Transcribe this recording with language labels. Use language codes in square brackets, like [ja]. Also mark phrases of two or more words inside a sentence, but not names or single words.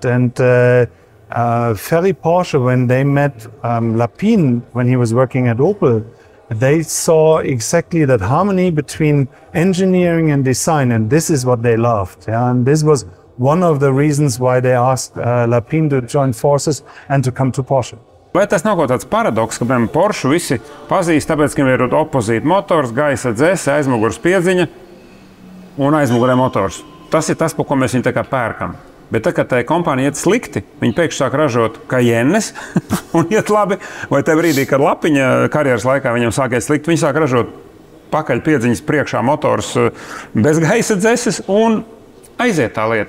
[en] And Ferry Porsche, when they met Lapine when he was working at Opel, they saw exactly that harmony between engineering and design, and this is what they loved. Yeah? And this was one of the reasons why they asked Lapine to join forces and to come to Porsche. [lv] Vai tas nav kaut tāds paradoks, ka piemēram Porsche visi pazīst, tāpēc, ka viņiem ir opozīta motors, gaisa dzēse, aizmugures piedziņa un aizmugurē motors. Tas ir tas, par ko mēs viņu tā kā pērkam. Bet tad, kad tai kompānija iet slikti, viņi pēkšņi sāk ražot Cayennes un iet labi, vai tajā brīdī, kad Lapiņa karjeras laikā viņam sāk iet slikti, viņi sāk ražot pakaļ piedziņas priekšā motors bez gaisa dzēses un aiziet tā lieta.